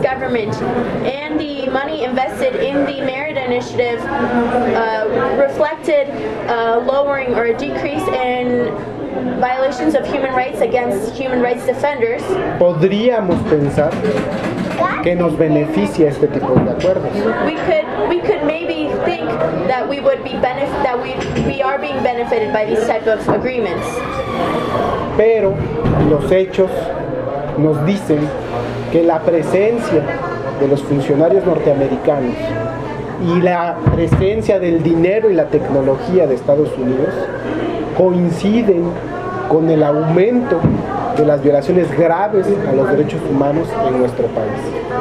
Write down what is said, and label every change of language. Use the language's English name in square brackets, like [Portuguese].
[English] government and the money invested in the Mérida Initiative reflected a lowering or a decrease in violations of human rights against human rights defenders, [Spanish] podríamos pensar que nos beneficia este tipo de acuerdos. [English] We could maybe think that we are being benefited by these type of agreements. [Spanish] Pero los hechos nos dicen que la presencia de los funcionarios norteamericanos y la presencia del dinero y la tecnología de Estados Unidos coinciden con el aumento de las violaciones graves a los derechos humanos en nuestro país.